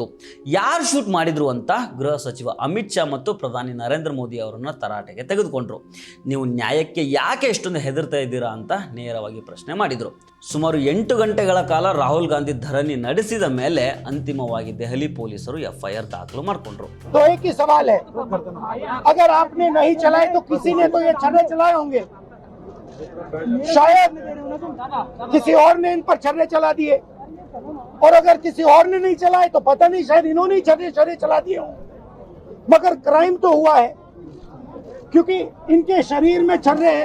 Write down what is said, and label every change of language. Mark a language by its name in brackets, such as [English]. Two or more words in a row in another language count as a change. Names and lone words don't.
[Kannada] ಯಾರು ಶೂಟ್ ಮಾಡಿದ್ರು ಅಂತ ಗೃಹ ಸಚಿವ ಅಮಿತ್ ಶಾ ಮತ್ತು ಪ್ರಧಾನಿ ನರೇಂದ್ರ ಮೋದಿ ಅವರನ್ನು ತರಾಟೆಗೆ ತೆಗೆದುಕೊಂಡ್ರು. ನೀವು ನ್ಯಾಯಕ್ಕೆ ಯಾಕೆ ಎಷ್ಟೊಂದು ಹೆದರ್ತಾ ಇದ್ದೀರಾ ಅಂತ ನೇರವಾಗಿ ಪ್ರಶ್ನೆ ಮಾಡಿದರು. ಸುಮಾರು 8 ಗಂಟೆಗಳ ಕಾಲ ರಾಹುಲ್ ಗಾಂಧಿ ಧರಣಿ ನಡೆಸಿದ ಮೇಲೆ ಅಂತಿಮವಾಗಿ ದೆಹಲಿ ಪೊಲೀಸರು ಎಫ್ಐಆರ್ ದಾಖಲು ಮಾಡಿಕೊಂಡ್ರು. [Hindi] तो एक ही सवाल है, अगर आपने नहीं चलाए तो किसी ने तो ये छर्रे चलाए होंगे. शायद किसी और ने इन पर छर्रे चला दिए, और अगर किसी और ने नहीं चलाए तो पता नहीं, शायद इन्होंने ही छर्रे चला दिए हों. मगर क्राइम तो हुआ है क्योंकि इनके शरीर में छर्रे हैं.